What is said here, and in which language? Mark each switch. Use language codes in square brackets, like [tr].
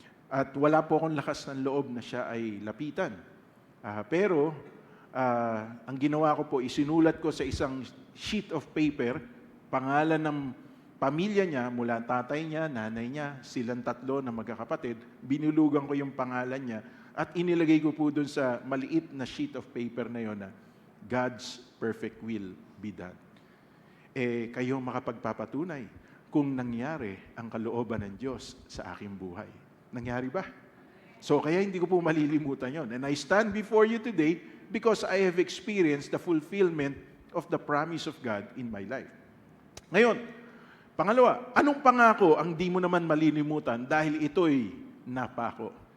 [tl] At wala po akong lakas ng loob na siya ay lapitan. Pero ang ginawa ko po, isinulat ko sa isang sheet of paper, pangalan ng pamilya niya, mula tatay niya, nanay niya, silang tatlo na magkakapatid, binulugan ko yung pangalan niya at inilagay ko po dun sa maliit na sheet of paper na yon na [en] God's perfect will be done. [tl] Kayo makapagpapatunay kung nangyari ang kalooban ng Diyos sa aking buhay. Nangyari ba? So kaya hindi ko po malilimutan yon. [en] And I stand before you today because I have experienced the fulfillment of the promise of God in my life. [tl] Ngayon, pangalawa, anong pangako ang di mo naman malilimutan dahil ito'y napako?